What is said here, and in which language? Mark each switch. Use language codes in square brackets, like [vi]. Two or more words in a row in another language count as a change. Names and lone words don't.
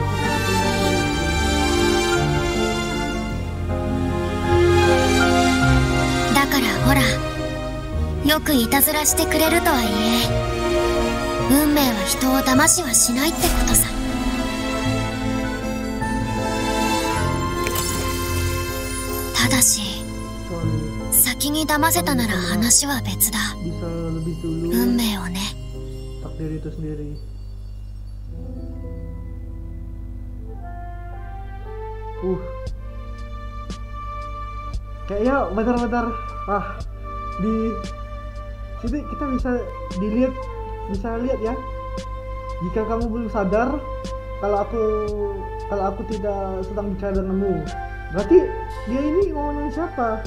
[ja] だからほら、よくいたずらしてくれるとはいえ、運命は人を騙しはしないってことさ。ただし Sorry, 先に騙せたなら話は別だ。 [id] bisa lebih dulu [ja] 運命をね。 [id] takdir itu sendiri. Kayaknya benar-benar di sini kita bisa lihat ya, jika kamu belum sadar kalau aku tidak sedang bicara denganmu, berarti dia ini ngomongin siapa.